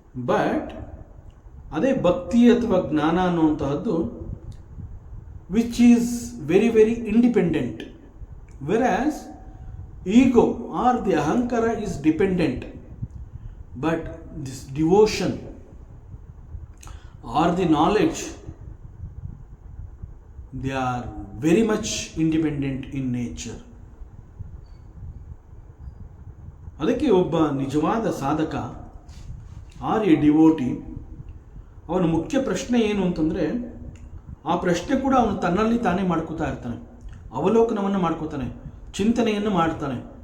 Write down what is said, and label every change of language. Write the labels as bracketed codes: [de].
[en] but [kn] ಅದೇ ಭಕ್ತಿ ಅಥವಾ ಜ್ಞಾನ ಅನ್ನುವಂತಹದ್ದು [en] Which is very very independent, whereas ego or the ahankara is dependent. But this devotion or the knowledge, they are very much independent in nature. [kn] ಅದಕ್ಕೆ ಒಬ್ಬ ನಿಜವಾದ ಸಾಧಕ ಆರ್ ಎ ಡಿವೋಟಿ, ಅವನ ಮುಖ್ಯ ಪ್ರಶ್ನೆ ಏನು ಅಂತಂದರೆ, ಆ ಪ್ರಶ್ನೆ ಕೂಡ ಅವನು ತನ್ನಲ್ಲಿ ತಾನೇ ಮಾಡ್ಕೋತಾ ಇರ್ತಾನೆ, ಅವಲೋಕನವನ್ನು ಮಾಡ್ಕೋತಾನೆ, ಚಿಂತನೆಯನ್ನು ಮಾಡ್ತಾನೆ.